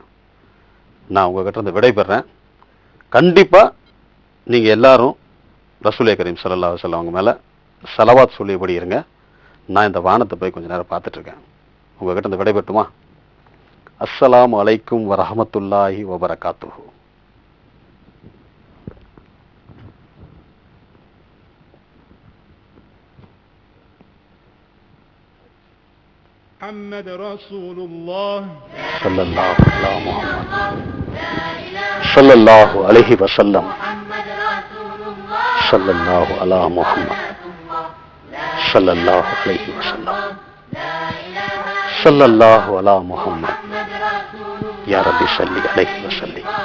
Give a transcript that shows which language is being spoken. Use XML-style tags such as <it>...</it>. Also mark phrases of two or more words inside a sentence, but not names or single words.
<ta>நான் உங்ககிட்ட இருந்து விடைபெறேன். கண்டிப்பா நீங்க எல்லாரும்</ta> <ar>رسول كريم صلى الله عليه وسلم</ar> <ta>அவங்க மேல ஸலவாத் சொல்லியபடி இருங்க. நான் இந்த வானத்தை போய் கொஞ்ச நேரம் பார்த்துட்டு இருக்கேன். உங்ககிட்ட இருந்து விடைபெற்றுமா?</ta> <ar>السلام عليكم ورحمة الله وبركاته. محمد رسول الله صلى الله على محمد صلى الله عليه وسلم صلى الله على محمد صلى الله عليه وسلم صلى الله على محمد يا رب صل عليه وسلم</ar>